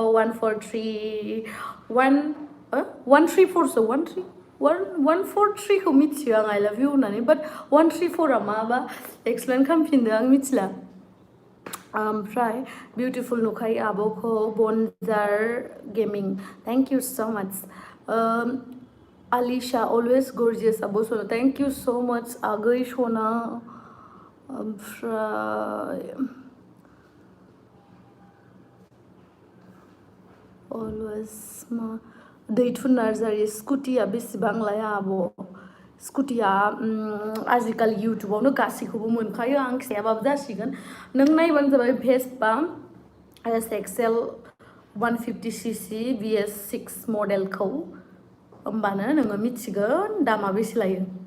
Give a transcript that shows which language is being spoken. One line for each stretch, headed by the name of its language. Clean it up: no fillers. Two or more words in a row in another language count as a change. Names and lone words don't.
Bodo: 143 खौ मिथियो आं
English: I love you
Bodo: होननानै बाट 134आ माबा एक्सप्लेन खालामफिनदो आं मिथिला ओमफ्राय बिउटिफुल नुखायो आब'खौ बनजार गेमिं
English: thank you so much Alisha, always gorgeous
Bodo: आब' सना
English: thank you so much
Bodo: आगै सना ओमफ्राय अलवेज मा दैथुन नार्जारि स्कुटिया बेसेबां लाया आब' स्कुटिया आजिखालि इउटुबावनो गासैखौबो मोनखायो आं खिथायाबाबो जासिगोन नों नायबानो जाबाय भेस्पा SXL 150cc VS6 मडेलखौ होमबानो नोङो मिथिगोन दामा बेसे लायो